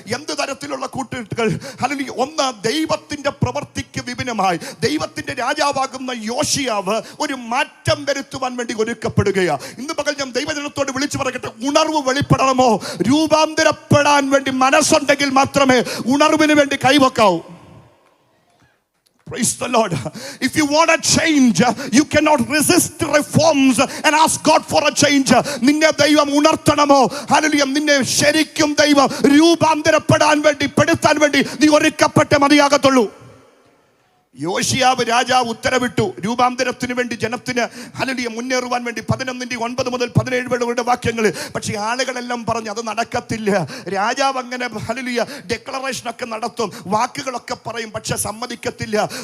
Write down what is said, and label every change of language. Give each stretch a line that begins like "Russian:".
Malayalam: എന്ത് തരത്തിലുള്ള കൂട്ടുകെട്ടുകൾ? അല്ലെങ്കിൽ ഒന്ന്, ദൈവത്തിന്റെ പ്രവൃത്തിക്ക് വിഭിന്നമായി ദൈവത്തിന്റെ രാജാവാകുന്ന യോശിയാവ് ഒരു മാറ്റം വരുത്തുവാൻ വേണ്ടി ഒരുക്കപ്പെടുകയാ. ഇന്ന് പകൽ ഞാൻ ദൈവജനത്തോട് വിളിച്ചു പറയട്ടെ, ഉണർവ് വെളിപ്പെടണമോ? രൂപാന്തരപ്പെടാൻ വേണ്ടി മനസ്സുണ്ടെങ്കിൽ മാത്രമേ ഉണർവിന് വേണ്ടി കൈവെക്കാവൂ.
English: Praise the Lord. If you want a change, you cannot resist reforms and ask God for a change.
Malayalam: നിന്നെ ദൈവം ഉണർത്തണമോ? ഹല്ലേലൂയ. നിന്നെ ശരിക്കും ദൈവം രൂപാന്തരപ്പെടാൻ വേണ്ടി പെടുത്താൻ വേണ്ടി നീ ഒരുക്കപ്പെട്ടേ മതിയാകത്തുള്ളൂ. യോശിയാവ് രാജാവ് ഉത്തരവിട്ടു രൂപാന്തരത്തിന് വേണ്ടി ജനത്തിന് ഹല്ലേലൂയ മുന്നേറുവാൻ വേണ്ടി 11:9 മുതൽ 17 വാക്യങ്ങൾ. പക്ഷേ ആളുകളെല്ലാം പറഞ്ഞു അത് നടക്കത്തില്ല. രാജാവ് അങ്ങനെ ഹല്ലേലൂയ ഡിക്ലറേഷൻ ഒക്കെ നടത്തും, വാക്കുകളൊക്കെ പറയും, പക്ഷെ സമ്മതിക്കത്തില്ല.